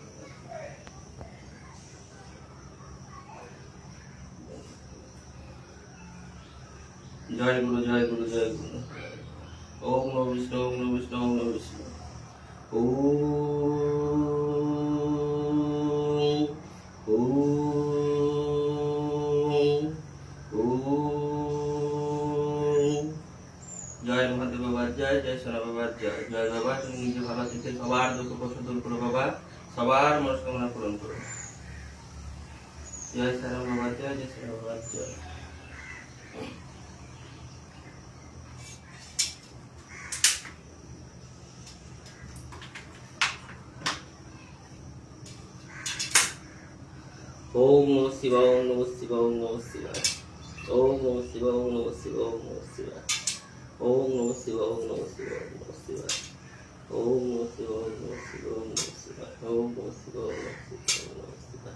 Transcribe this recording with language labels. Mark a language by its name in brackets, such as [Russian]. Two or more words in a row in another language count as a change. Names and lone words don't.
[Bangla] জয় গুরু, জয় গুরু, জয় গুরু। [Sanskrit] ওম নমঃ বিষ্ণু, ওম নমঃ বিষ্ণু, ওম নমঃ বিষ্ণু। ওম ওম। [Bangla] জয় মহাদেব বাবার জয়, জয় সোনা বাবার জয়। জয় বাবা, তুমি নিজে ভালো থেকে সবার দুঃখ কষ্ট দূর করো বাবা, সবার মনস্কামনা পূরণ করো। জয় শ্রীরাম বাবার জয়, জয় শ্রীরাম বাবার জয়। [Sanskrit] ওম নমঃ শিবায়, ওম নমঃ শিবায়, ওম নমঃ শিবায়। ওম নমঃ শিবায়, ওম নমঃ শিবায়, ওম নমঃ শিবায়। ওম নমঃ শিবায়, ওম নমঃ শিবায়, ওম নমঃ শিবায়। ওম নমঃ শিবায়, ওম নমঃ শিবায়, ওম নমঃ শিবায়। ওম নমঃ শিবায়, ওম নমঃ শিবায়, ওম নমঃ শিবায়।